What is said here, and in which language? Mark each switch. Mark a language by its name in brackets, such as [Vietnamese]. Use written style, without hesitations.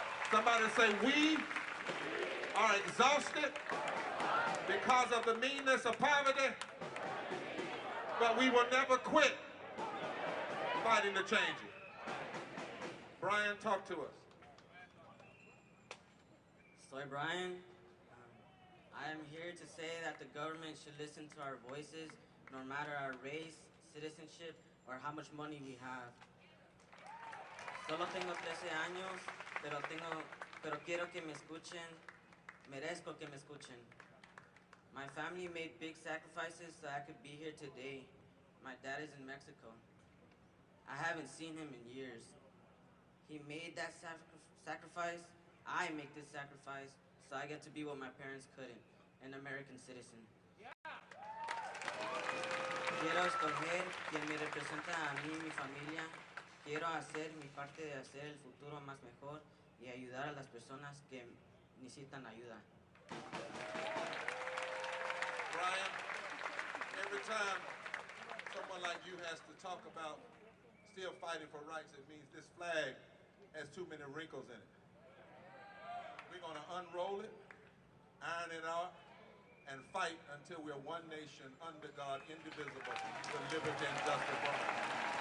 [English] Somebody say, we are exhausted because of the meanness of poverty, but we will never quit fighting to change it. Brian, talk to us. [Spanish] Soy Brian. [English] I am here to say that the government should listen to our voices, no matter our race, citizenship, or how much money we have. [Spanish] Solo tengo 13 años, pero quiero que me escuchen, merezco que me escuchen. [English] My family made big sacrifices so I could be here today. My dad is in Mexico. I haven't seen him in years. He made that sacrifice. I make this sacrifice so I get to be what my parents couldn't, an American citizen. [Spanish] Quiero escoger quien me representa a mí y mi familia. Quiero hacer mi parte de hacer el futuro más mejor y ayudar a las personas que necesitan ayuda. [English] Brian, every time someone like you has to talk about still fighting for rights, it means this flag has too many wrinkles in it. We're going to unroll it, iron it out, and fight until we're one nation, under God, indivisible, with liberty and justice for all.